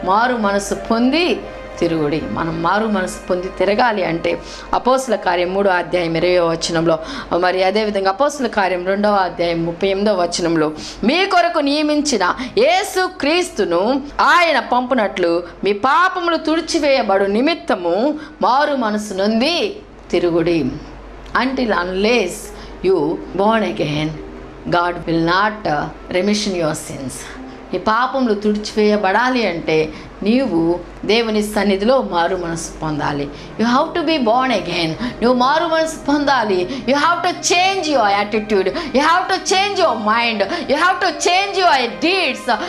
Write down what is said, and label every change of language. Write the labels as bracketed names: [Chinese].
[Telugu] మారు మనసు పొంది తిరుగుడి. మనం మారు మనసు పొంది తిరగాలి అంటే అపోస్తుల కార్యం 3వ అధ్యాయం 20వ వచనంలో, మరి అదేవిధంగా అపోస్తుల కార్యం 2వ అధ్యాయం 38వ వచనంలో, మీ కొరకు నియమించిన యేసు క్రీస్తును ఆయన పంపునట్లు మీ పాపములు తుడిచివేయబడు నిమిత్తము మారు మనసు నొంది తిరుగుడి. [English] Until unless you born again, God will not remission your sins. [Telugu] ఈ పాపములు తుడిచివేయబడాలి అంటే నీవు దేవుని సన్నిధిలో మారు మనసు పొందాలి. [English] You have to be born again. [Telugu] నువ్వు మారు మనసు పొందాలి. [English] You have to change your attitude. You have to change your mind. You have to change your deeds.